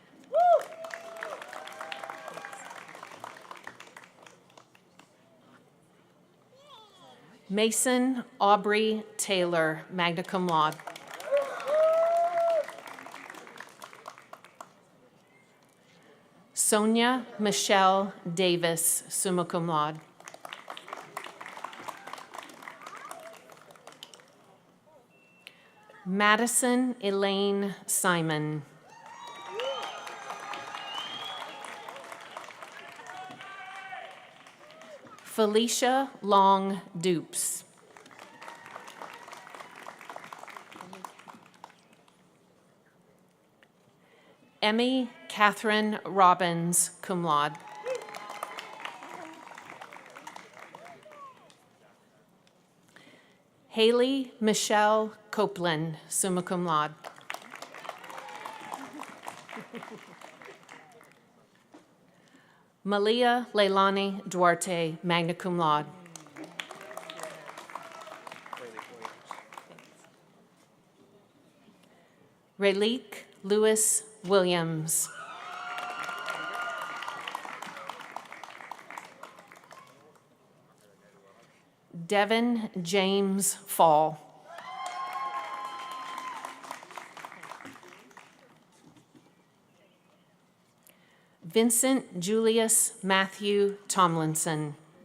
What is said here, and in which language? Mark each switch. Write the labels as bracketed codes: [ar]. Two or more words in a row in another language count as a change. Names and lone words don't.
[en] Mason Aubrey Taylor, [la] magna cum laude. [en] Sonia Michelle Davis, [la] summa cum laude. [en] Madison Elaine Simon. Felicia Long Dupes. Emmy Catherine Robbins, [la] cum laude. [en] Haley Michelle Copeland, [la] summa cum laude. [en] Malia Leilani Duarte, [la] magna cum laude. [en] Relique Lewis Williams. Devin James Fall. Vincent Julius Matthew Tomlinson.